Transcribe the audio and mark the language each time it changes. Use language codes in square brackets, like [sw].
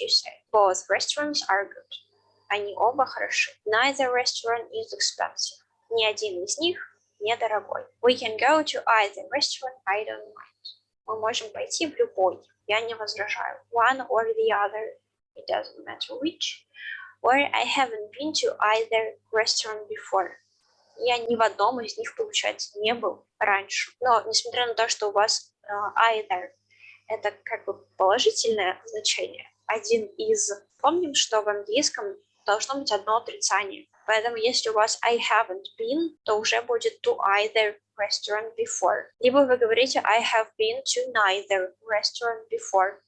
[en] You say, both restaurants are good. [ru] Они оба хороши. [en] Neither restaurant is expensive. [ru] Ни один из них недорогой. [en] We can go to either restaurant. I don't mind. [ru] Мы можем пойти в любой. Я не возражаю. [en] One or the other. It doesn't matter which. Or I haven't been to either restaurant before. [ru] Я ни в одном из них, получается, не был раньше. Но, несмотря на то, что у вас either это как бы положительное значение, один из. Помним, что в английском должно быть одно отрицание. Поэтому если у вас [en] I haven't been, [ru] то уже будет [en] to either restaurant before. [ru] Либо вы говорите [en] I have been to neither restaurant before.